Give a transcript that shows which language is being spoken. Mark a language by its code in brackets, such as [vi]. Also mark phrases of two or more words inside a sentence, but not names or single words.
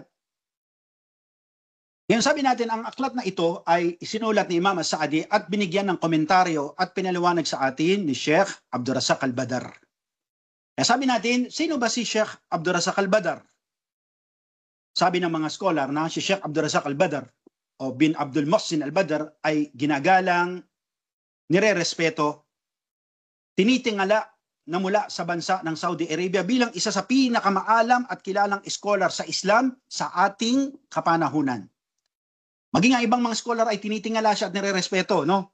[tl] Ngayon sabi natin, ang aklat na ito ay isinulat ni Imam As-Saadi at binigyan ng komentaryo at pinaliwanag sa atin ni Sheikh Abdurrazzaq Al-Badr. Kaya sabi natin, sino ba si Sheikh Abdurrazzaq Al-Badr? Sabi ng mga scholar na si Sheikh Abdurrazzaq Al-Badr o bin Abdul Muhsin Al-Badr ay ginagalang, nire-respeto, tinitingala na mula sa bansa ng Saudi Arabia bilang isa sa pinakamaalam at kilalang scholar sa Islam sa ating kapanahunan. Maging ang ibang mga scholar ay tinitingala siya at nire-respeto, no?